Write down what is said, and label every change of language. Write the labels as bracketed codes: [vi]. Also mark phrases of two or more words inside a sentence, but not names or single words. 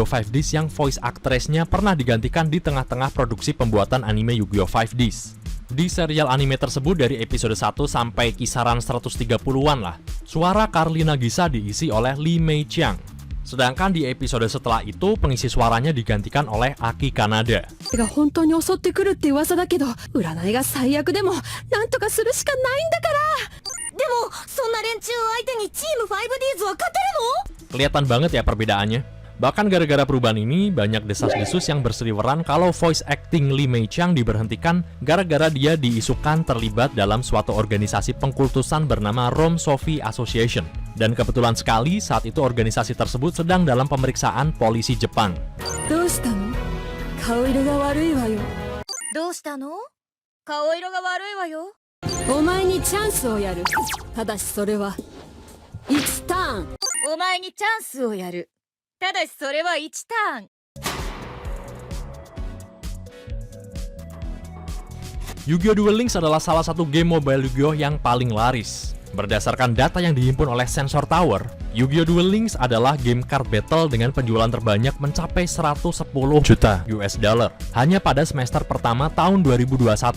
[id] 5Ds yang [en] voice actress- [id] nya pernah digantikan di tengah-tengah produksi pembuatan anime Yu-Gi-Oh! 5Ds. Di serial anime tersebut dari episode 1 sampai kisaran 130-an lah, suara Carly Nagisa diisi oleh Lee Mei Chiang. Sedangkan di episode setelah itu, pengisi suaranya digantikan oleh Aki Kanada. [ja] が本当に襲ってくるって噂だけど、占いが最悪でもなんとかするしかないんだから。でもそんな連中相手にチーム 5Ds は勝てるの？ [id] Kelihatan banget ya perbedaannya. Bahkan gara-gara perubahan ini, banyak desas-desus yang berseliweran kalau [en] voice acting [id] Lee Mei Chiang diberhentikan gara-gara dia diisukan terlibat dalam suatu organisasi pengkultusan bernama Rome Sophie Association. Dan kebetulan sekali saat itu organisasi tersebut sedang dalam pemeriksaan polisi Jepang. [ja] どうしたの？顔色が悪いわよ。どうしたの？顔色が悪いわよ。お前にチャンスをやる。ただしそれは1ターン。お前にチャンスをやる。ただしそれは1ターン。 [id] Yu-Gi-Oh! Duel Links adalah salah satu game mobile Yu-Gi-Oh! Yang paling laris. Berdasarkan data yang dihimpun oleh Sensor Tower, Yu-Gi-Oh! Duel Links adalah game [en] card battle [id] dengan penjualan terbanyak mencapai 110 juta [en] US dollar [id] hanya pada semester pertama tahun 2021.